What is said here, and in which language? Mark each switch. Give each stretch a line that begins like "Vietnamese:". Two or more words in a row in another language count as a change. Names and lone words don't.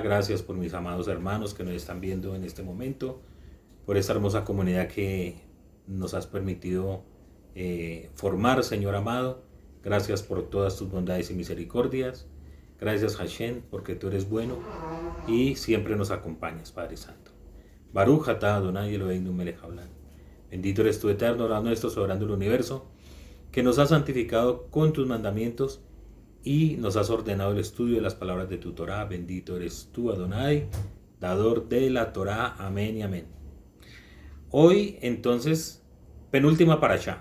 Spanish: Gracias por mis amados hermanos que nos están viendo en este momento, por esta hermosa comunidad que nos has permitido formar, Señor amado. Gracias por todas tus bondades y misericordias. Gracias, Hashem, porque tú eres bueno y siempre nos acompañas, Padre Santo.
Hebrew: ברוך אתה אדוני אלוהינו מלך העולם.
Spanish: Bendito eres tú, eterno, Dios nuestro, soberano del universo, que nos has santificado con tus mandamientos y nos has ordenado el estudio de las palabras de tu Torá. Bendito eres tú, Adonai, dador de la Torá. Amén y amén. Hoy, entonces, penúltima parashá.